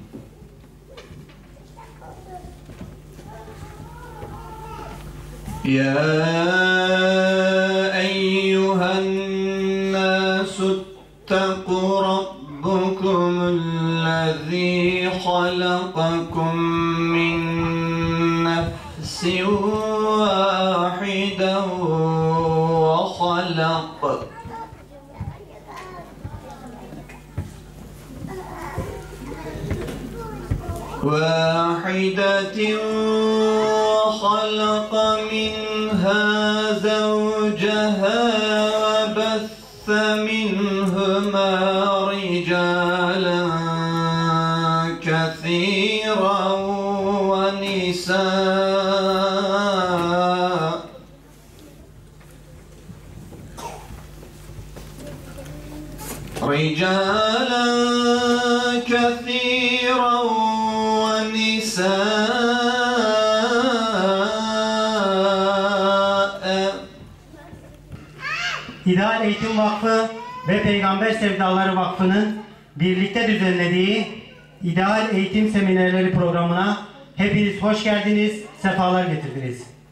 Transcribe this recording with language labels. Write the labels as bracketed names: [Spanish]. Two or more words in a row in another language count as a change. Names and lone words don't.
[Arabic] يا أيها الناس اتقوا ربكم الذي خلقكم من نفس واحدة وخلق منها زوجها وبث منهما رجالا كثيرا ونساء كثيرا [Turkish] İdeal Eğitim Vakfı ve Peygamber Sevdaları Vakfı'nın birlikte düzenlediği İdeal Eğitim Seminerleri programına hepiniz hoş geldiniz, sefalar getirdiniz.